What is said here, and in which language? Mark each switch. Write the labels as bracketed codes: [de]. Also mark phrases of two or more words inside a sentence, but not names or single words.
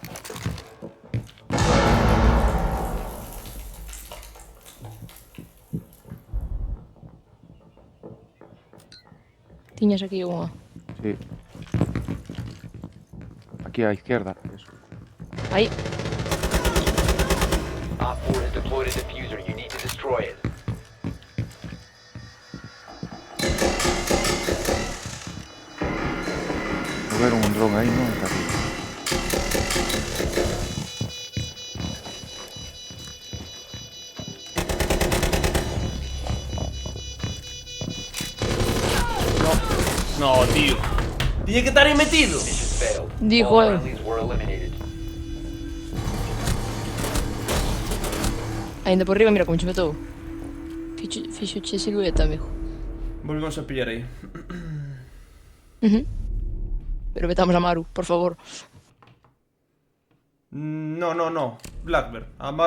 [gl] Tiñas aquí unha. Sí. Aquí á izquierda. Eso. Aí. [en] Op 4 has deployed a diffuser. You need to destroy it. [gl] Moveron un dron aí, non? Carlos? [es] No, tío. [gl] Tiñe que estar aí metido. [en] Mission failed. [gl] Digo [en] All [gl] eu. [en] friendlies were eliminated. [gl] Ainda por riba, mira como che metou. Fixo che silueta, amigo. Volvemos a pillar aí. Pero vetamos a Maru, por favor. No. Blackbird. Amaru